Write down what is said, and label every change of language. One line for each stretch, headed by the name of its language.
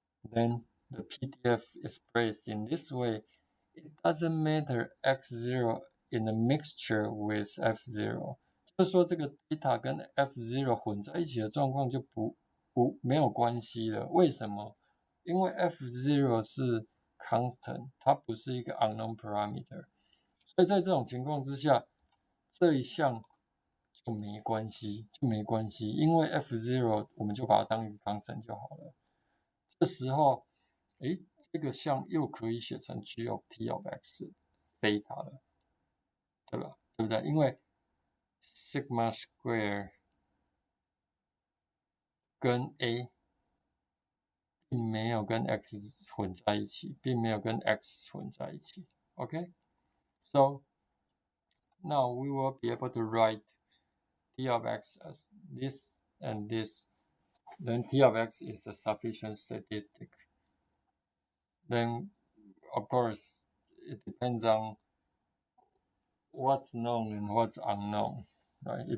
English: Then the PDF is placed in this way. It doesn't matter x0 in a mixture with f0，
Chinese: 就是说这个 theta 跟 f0 混在一起的状况就没有关系了。为什么？因为 f0 是 constant， 它不是一个 unknown parameter， 所以在这种情况之下，这一项就没关系，因为 f0 我们就把它当一个 constant 就好了。这时候，这个项又可以写成 g of t of x theta 了，对吧？对不对？因为 sigma square 跟 a 并没有跟 x 混在一起，并没有跟 x 混在一起。
English: Okay, so now we will be able to write t of x as this and this. Then t of x is a sufficient statistic. Then, of course, it depends on what's known and what's unknown, right?